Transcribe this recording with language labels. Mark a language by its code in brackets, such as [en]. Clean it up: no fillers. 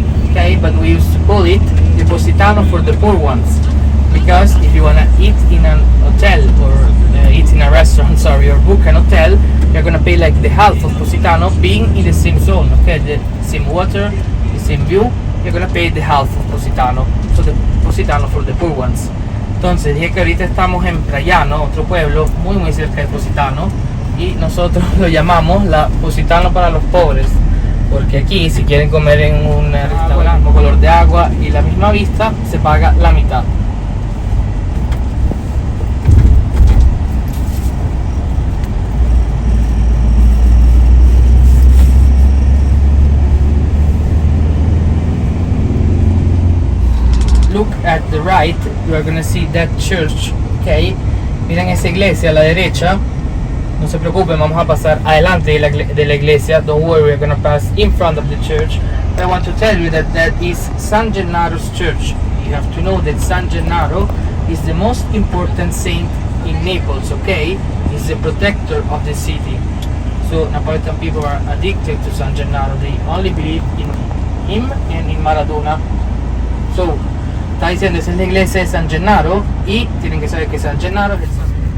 [en] Okay, but we used to call it the Positano for the poor ones. Because if you wanna eat in an hotel or eat in a restaurant, sorry, or book an hotel, you're gonna pay like the half of Positano being in the same zone, okay? The same water, the same view, you're gonna pay the half of Positano. So the Positano for the poor ones. [es] Entonces dije que ahorita estamos en Praiano, otro pueblo muy cerca de Positano, y nosotros lo llamamos la Positano para los pobres. Porque aquí si quieren comer en un restaurante con color de agua y y la misma vista se paga la mitad. [en] Look at the right, you are gonna see that church, ok? [es] Miren esa iglesia a la derecha. No se preocupen, vamos a pasar adelante de la iglesia. [en] Don't worry, we're gonna pass in front of the church. But I want to tell you that that is San Gennaro's church. You have to know that San Gennaro is the most important saint in Naples, okay? He's the protector of the city. So Napolitan people are addicted to San Gennaro. They only believe in him and in Maradona. [es] So, está diciendo, esa es la iglesia de San Gennaro y tienen que saber que San Gennaro es el santo.